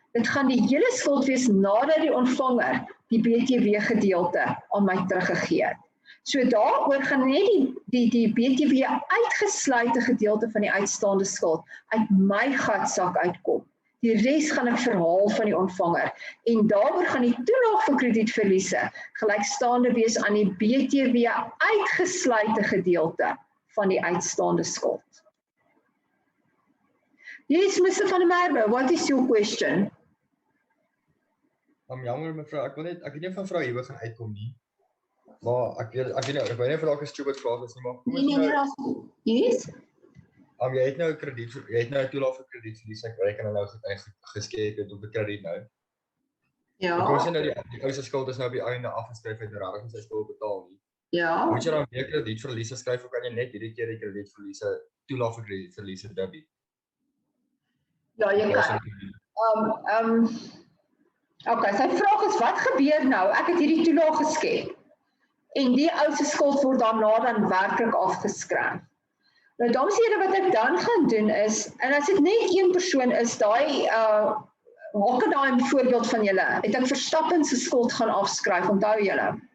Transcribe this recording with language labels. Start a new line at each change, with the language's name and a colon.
Afrikaans: Dit gaan die hele skuld wees nadat die ontvanger die BTW gedeelte aan my teruggegee het. So daaroor gaan net die BTW uitgesluite gedeelte van die uitstaande skuld uit my gatsak uitkom. Die res gaan ek verhaal van die ontvanger en daaroor gaan die toelaag vir kredietverliese gelykstaande wees aan die BTW uitgesluite gedeelte van die uitstaande skuld.
English: Yes, Mr. van der Merwe, what is your question?
Afrikaans: Jammer mevrou, ek weet nie of mevrou hier gaan uitkom nie. Maar ek weet nie of dalk 'n stupid vraag is nie, maar kom ons nou.
English: Yes.
Afrikaans: Jy het nou 'n krediet, jy het nou 'n toelaag vir kredietverlies, ek reken nou geskep het op 'n krediet nou. Ja. Kom ons sê nou die ou se skuld is nou op die einde afgeskryf uit regtig en sy skuld betaal nie. Ja. Moet jy dan weer kredietverliese skryf of kan jy net hierdie keer die kredietverliese toelaag vir kredietverliese debit? Ja, jy kan. Okay, sy vraag is wat gebeur nou? Ek het hierdie toelaag geskep en die ou se skuld word daarna dan werklik afgeskryf. Nou dames en here, wat ek dan gaan doen is, en as dit net een persoon is, daai Hockenheim voorbeeld van julle, het ek Verstappen se skuld gaan afskryf, onthou julle.